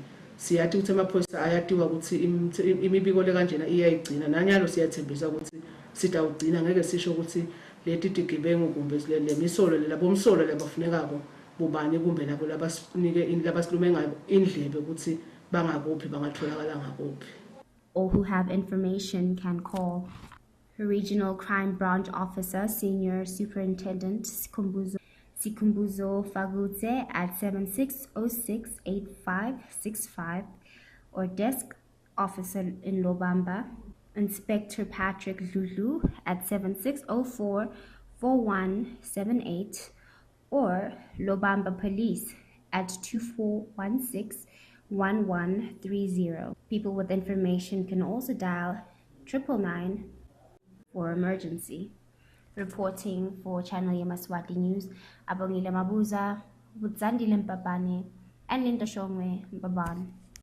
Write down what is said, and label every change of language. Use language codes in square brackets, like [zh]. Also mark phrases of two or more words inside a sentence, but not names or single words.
[ss] Siyathi ukuthi emaphoyisa ayatiwa ukuthi imibiko le kanjena iyayigcina nanyalo siyathembisa ukuthi sitawugcina ngeke sisho ukuthi leti tigebengu kumbe lemisolo labomsolo labafunekako bubani kumbe labo labasinike labasilume ngayo indlebe ukuthi bangakuphi bangatholakala ngakuphi. [en] All who have information can call Regional Crime Branch Officer Senior Superintendent Sikumbuzo Fagutse at 76068565 or Desk Officer in Lobamba Inspector Patrick Lulu at 76044178 or Lobamba Police at 2416-1130. People with information can also dial 999 for emergency. Reporting for Channel Yemaswati News, Abongile Mabuza, Budzandile Mpapane, and Linda Shongwe Mbaban.